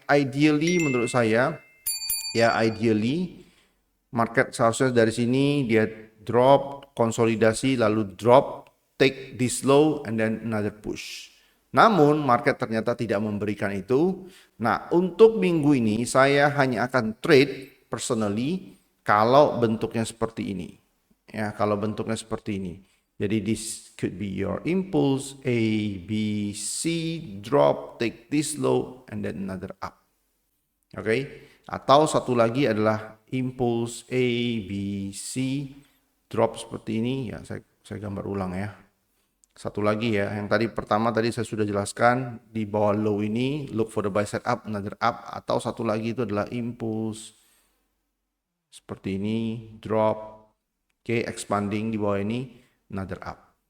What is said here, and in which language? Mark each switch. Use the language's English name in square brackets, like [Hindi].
[Indonesian] Ideally menurut saya, ya ideally market seharusnya dari sini dia drop, konsolidasi, lalu drop, [English] take this low, and then another push. [Indonesian] Namun market ternyata tidak memberikan itu. Nah, untuk minggu ini saya hanya akan trade personally kalau bentuknya seperti ini. Ya, kalau bentuknya seperti ini. [English] Jadi this could be your impulse A, B, C, drop, take this low, and then another up. Oke. [Indonesian] Atau satu lagi adalah impulse A, B, C, drop seperti ini. Ya, saya gambar ulang ya. Satu lagi ya, yang tadi pertama tadi saya sudah jelaskan, di bawah low ini [English] look for the buy side up, another up. [Indonesian] Atau satu lagi itu adalah impulse seperti ini, drop, oke, expanding di bawah ini, [English] another up.